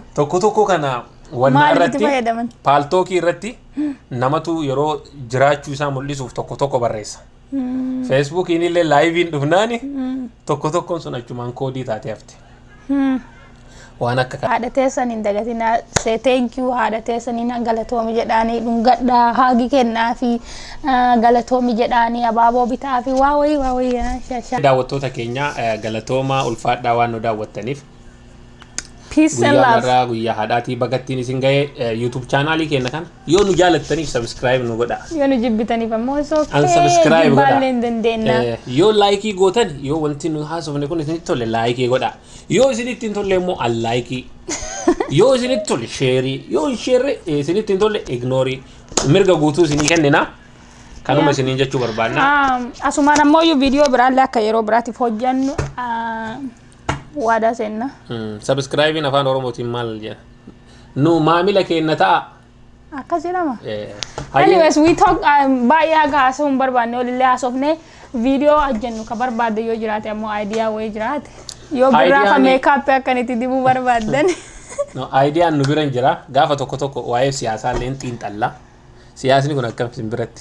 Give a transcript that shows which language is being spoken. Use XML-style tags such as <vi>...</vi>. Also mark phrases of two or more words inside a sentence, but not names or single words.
<om>Tokko kana wanna irratti paaltookii irratti namatu yeroo jiraachuu isaa mul'isuuf tokko barreessa. Facebook inillee live dhufnaani tokko tokkoon sun achumaan koodii taatee hafte. Waan akka haadha teessan hin dagatinaa</om> <en>say thank you</en> <om>haadha teessaniin galatoomi jedhaanii dhungadhaa haagi kennaa fi galatoomi jedhaanii abaaboo bitaa fi waa wayii shasha. Daawwattoota keenya galatoomaa ulfaadhaa waan nu daawwattaniif.</om> <en>Peace and love.</en> <om>Guyyaa haadhaatii bagattiin isin ga'ee YouTube channel keenya kana yoo nu jaalattaniif subscribe nu godha. Yoo nu jibbitaniif ammoo unsubscribe godha. Baaleen dandeenya. Yoo like gootan yoo wanti nu haasofne kun isinitti tole like godha. Yoo isinitti hin tolle immoo unlike. Yoo isinitti tole share. Yoo share isinitti hin tolle ignore. Mirga guutuu isinii kennina. Kanuma isiniin jechuu barbaanna. Asumaan ammoo video biraallee akka yeroo biraatiif hojjannu waada senna. Subscribe afaan Oromootiin maal jedha? Nu maamila keenya ta'a. Akkasii lama.</om> <en>Anyways, we talk</en> <om>baay'ee haga haasawuun barbaanne olillee haasofne video hojjannu ka barbaadde yoo jiraate ammoo idea wayii jiraate. Yoo biraa ka makeup akkanitti dibuu barbaaddan.</om> <en>No idea</en> <om>nu biran jira. Gaafa tokko waa'ee siyaasaa illee xiinxalla. Siyaasni kun akkam isin biratti?</om>